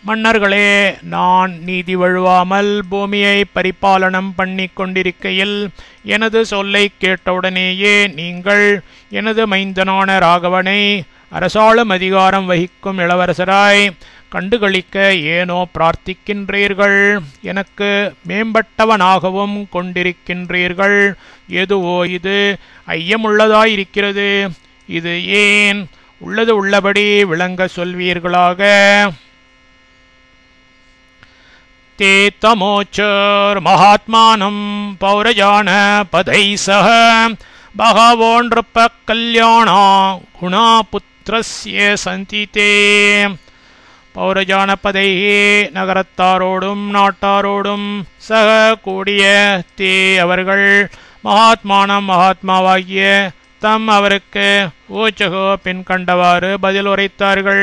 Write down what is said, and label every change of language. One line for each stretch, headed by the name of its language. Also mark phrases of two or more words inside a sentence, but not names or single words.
Tamil: மன்னர்களே, நான் நீதி வழுவாமல் பூமியை பரிபாலனம் பண்ணி கொண்டிருக்கையில் எனது சொல்லை கேட்டவுடனேயே நீங்கள் எனது மைந்தனான ராகவனை அரசாளும் அதிகாரம் வகிக்கும் இளவரசராய் கண்டுகளிக்க ஏனோ பிரார்த்திக்கின்றீர்கள். எனக்கு மேம்பட்டவனாகவும் கொண்டிருக்கின்றீர்கள். எதுவோ இது ஐயமுள்ளதாயிருக்கிறது. இது ஏன்? உள்ளது உள்ளபடி விளங்க சொல்வீர்களாக.
Sanskrit: ते तमोचर महात्मानं पौरजान पदै सह बहवो नृप कल्याणा गुणा पुत्रस्य सन्ति ते. पौरजान पदैः
Tamil: நகரத்தாரோடும் நாட்டாரோடும் சக கூடிய தே அவர்கள் மகாத்மானம் மகாத்மாவாகிய தம் அவருக்கு ஓச்சகோ பின் கண்டவாறு பதில் உரைத்தார்கள்.